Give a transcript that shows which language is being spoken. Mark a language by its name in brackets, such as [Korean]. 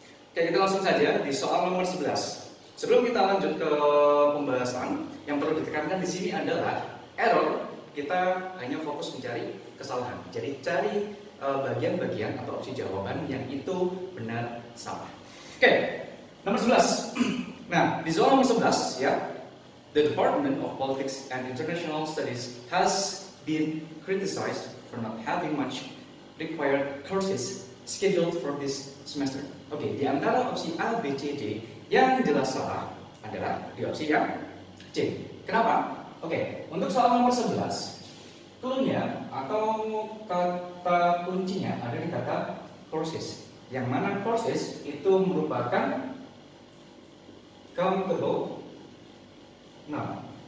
[Indonesian] Oke, kita langsung saja di soal nomor 11. Sebelum kita lanjut ke pembahasan, yang perlu ditekankan di sini adalah error. Kita hanya fokus mencari kesalahan. Jadi cari bagian-bagian atau opsi jawaban yang itu benar salah. Oke, nomor 11. Nah, di soal nomor 11 ya, [English] the Department of Politics and International Studies has been criticized for not having much required courses scheduled for this semester. [Indonesian] Oke, di antara opsi A, B, C, D yang jelas salah adalah di opsi yang C. Kenapa? Oke, untuk soal nomor 11, clue-nya atau kata kuncinya ada di kata courses. Yang mana courses itu merupakan countable noun.